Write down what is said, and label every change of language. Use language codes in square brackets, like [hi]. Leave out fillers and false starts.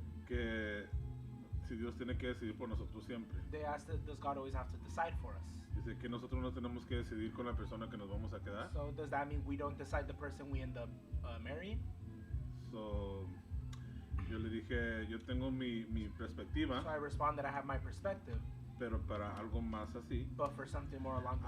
[es] que si Dios tiene que decidir por nosotros siempre. [en] they asked does God always have to decide for us? [es] Dice que nosotros no tenemos que decidir con la persona que nos vamos a quedar. [en] So does that mean we don't decide the person we end up marrying? [es] So, yo le dije, yo tengo mi perspectiva, [en] So I responded, I have my perspective, [es] pero para algo más así, [en] but for something more along the